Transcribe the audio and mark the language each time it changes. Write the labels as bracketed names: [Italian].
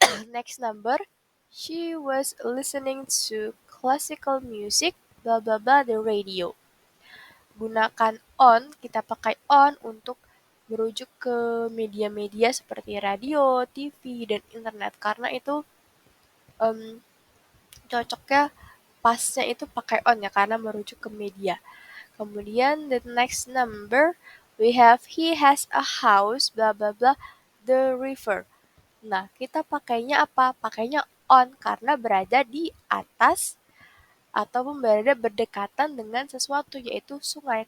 [English] Next number, she was listening to classical music blah blah blah the radio. [Indonesian] Gunakan on, kita pakai on untuk merujuk ke media-media seperti radio, TV, dan internet karena itu em, cocoknya pasnya itu pakai on ya karena merujuk ke media. Kemudian [English] the next number we have he has a house blah blah blah the river. [Indonesian] Nah, kita pakainya apa? Pakainya on karena berada di atas ataupun berada berdekatan dengan sesuatu yaitu sungai.